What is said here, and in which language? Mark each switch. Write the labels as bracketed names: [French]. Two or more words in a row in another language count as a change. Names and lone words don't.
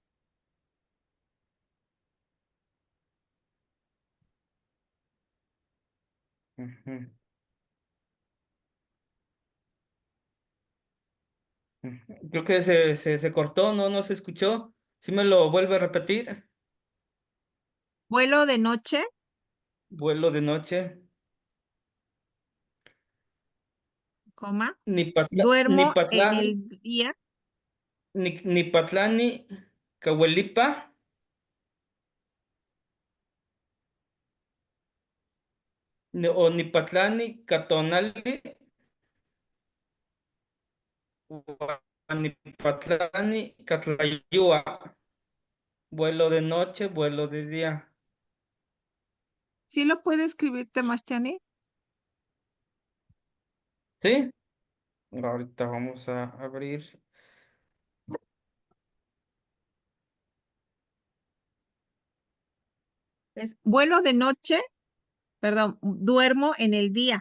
[Spanish] Ujú, ujú. Creo que se cortó, no, no se escuchó. ¿Sí me lo vuelve a repetir? Vuelo de noche, Vuelo de noche. coma, Ni duermo en Patlán, el día [Nahuatl languages] ni Patlani, Cahuelipa, o ni Patlani, Catonali, o ni Patlani, Catlayua. [Spanish] Vuelo de noche, vuelo de día. ¿sí lo puede escribir Temastiani? ¿Sí? Ahorita vamos a abrir. Es vuelo de noche, perdón, duermo en el día.